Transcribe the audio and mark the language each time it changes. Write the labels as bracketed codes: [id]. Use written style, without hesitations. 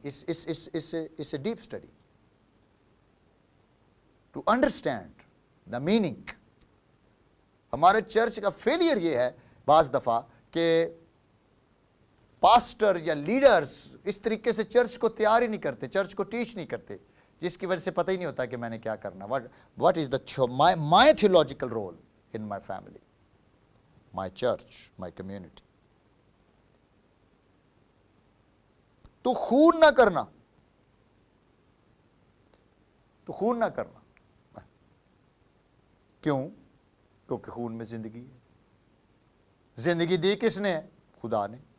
[en] Is a deep study to understand the meaning. [ur] ہمارے church کا failure یہ ہے بعض دفعہ کہ پاسٹر یا لیڈرز اس طریقے سے چرچ کو تیار ہی نہیں کرتے, چرچ کو ٹیچ نہیں کرتے, جس کی وجہ سے پتہ ہی نہیں ہوتا کہ میں نے کیا کرنا. [en] What is the my theological role in my family, my church, my community. [ur] تو خون نہ کرنا, تو خون نہ کرنا. کیوں؟ کیونکہ خون میں زندگی ہے. زندگی دی کس نے ہے؟ خدا نے.